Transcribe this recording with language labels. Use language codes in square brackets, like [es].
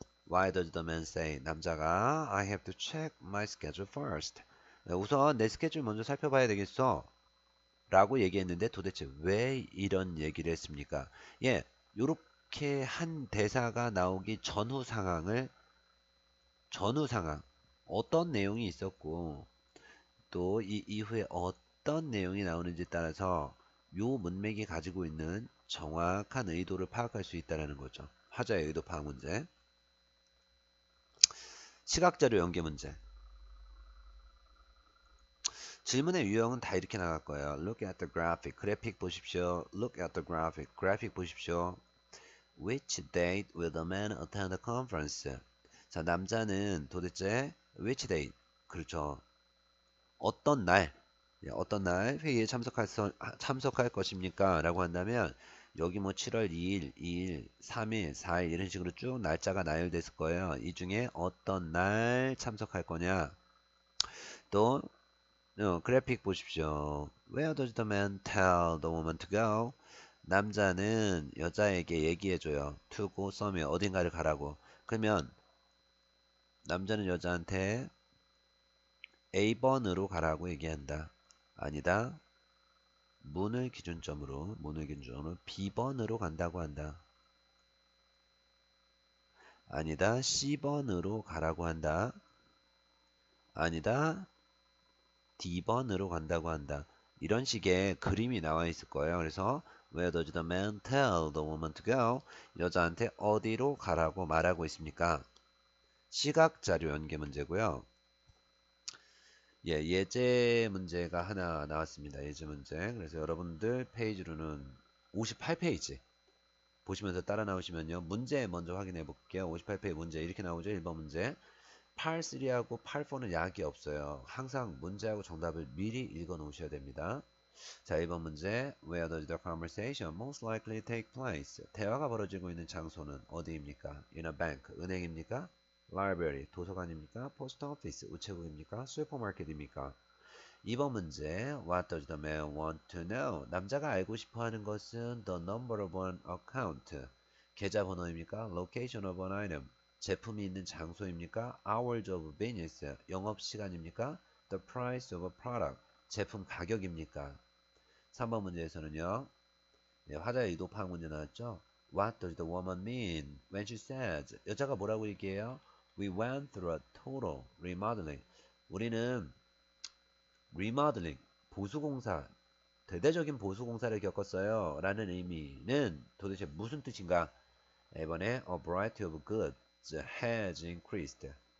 [en] Why does the man say? [ko] 남자가 [en] I have to check my schedule first. [ko] 우선 내 스케줄 먼저 살펴봐야 되겠어. 라고 얘기했는데 도대체 왜 이런 얘기를 했습니까? 요렇게 한 대사가 나오기 전후 상황, 어떤 내용이 있었고 또 이 이후에 어떤 내용이 나오는지 따라서 요 문맥이 가지고 있는 정확한 의도를 파악할 수 있다는 거죠. 화자의 의도 파악 문제. 시각자료 연계 문제. 질문의 유형은 다 이렇게 나갈 거예요. [en] Look at the graphic. [ko] 그래픽 보십시오. [en] Look at the graphic. [ko] 그래픽 보십시오. [en] Which date will the man attend the conference? [ko] 자, 남자는 도대체 [en] which date? [ko] 그렇죠. 어떤 날 회의에 참석할 것입니까? 라고 한다면 여기 7월 2일, 2일, 3일, 4일 이런 식으로 쭉 날짜가 나열됐을 거예요. 이 중에 어떤 날 참석할 거냐? 또 그래픽 보십시오. [en] Where does the man tell the woman to go? [ko] 남자는 여자에게 얘기해줘요. [en] To go somewhere. [ko] 어딘가를 가라고. 그러면 남자는 여자한테 A번으로 가라고 얘기한다. 아니다. 문을 기준점으로 B번으로 간다고 한다. 아니다. C번으로 가라고 한다. 아니다. D번으로 간다고 한다. 이런 식의 그림이 나와 있을 거예요. 그래서 [en] Where does the man tell the woman to go? [ko] 여자한테 어디로 가라고 말하고 있습니까? 시각자료 연계 문제고요. 예제 문제가 하나 나왔습니다. 예제 문제. 그래서 여러분들 페이지로는 58페이지 보시면서 따라 나오시면요. 문제 먼저 확인해 볼게요. 58페이지 문제 이렇게 나오죠. 1번 문제. 8.3하고 8.4는 약이 없어요. 항상 문제하고 정답을 미리 읽어 놓으셔야 됩니다. 자, 1번 문제. [en] Where does the conversation most likely take place? [ko] 대화가 벌어지고 있는 장소는 어디입니까? [en] In a bank. [ko] 은행입니까? [en] Library. [ko] 도서관입니까? [en] Post office. [ko] 우체국입니까? 슈퍼마켓입니까? 2번 문제. [en] What does the man want to know? [ko] 남자가 알고 싶어 하는 것은 [en] the number of an account. [ko] 계좌번호입니까? [en] Location of an item. [ko] 제품이 있는 장소입니까? [en] Hours of business. [ko] 영업시간입니까? [en] The price of a product. [ko] 제품 가격입니까? 3번 문제에서는요. 화자의 의도 파악 문제 나왔죠? [en] What does the woman mean when she says? [ko] 여자가 뭐라고 얘기해요? [en] We went through a total remodeling. [ko] 우리는 remodeling, 보수공사, 대대적인 보수공사를 겪었어요. 라는 의미는 도대체 무슨 뜻인가? 이번에 [en] a variety of goods has increased.